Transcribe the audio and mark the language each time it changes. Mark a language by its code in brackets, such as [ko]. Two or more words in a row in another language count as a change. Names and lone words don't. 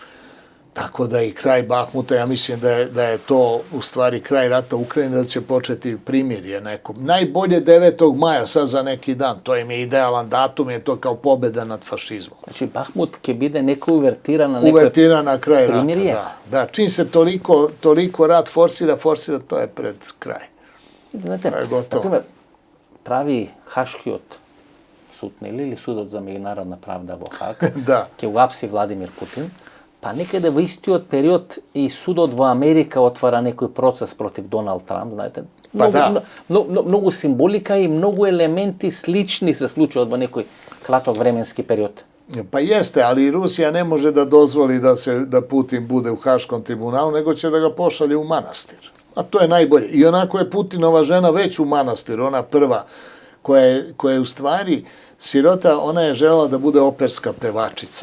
[sr] Tako da i kraj Bahmuta, ja mislim da je to u stvari kraj rata Ukrajine, da će početi primirje neko. Najbolje 9. maja, sad za neki dan, to im je idealan datum, je to kao pobeda nad fašizmom. Znači Bahmut će bude neka uvertira na kraj rata, da. Čim se toliko rat forsira, to je pred kraj. Znate, [mk] например, прави Хашкиот суд, или судот за меѓународна правда во Хаг, ќе го апси Владимир Путин, па некаде во истиот период и судот во Америка отвара некој процес против Доналд Трамп, знаете. Многу символика и многу елементи слични се случуваат во некој краток временски период. [sr] Pa jeste, ali Rusija ne može da dozvoli da Putin bude u Haškom tribunalu, nego će da ga pošalje u manastir. A to je najbolje. I onako je Putinova žena već u manastiru, ona prva, koja je u stvari sirota, ona je želela da bude operska pevačica.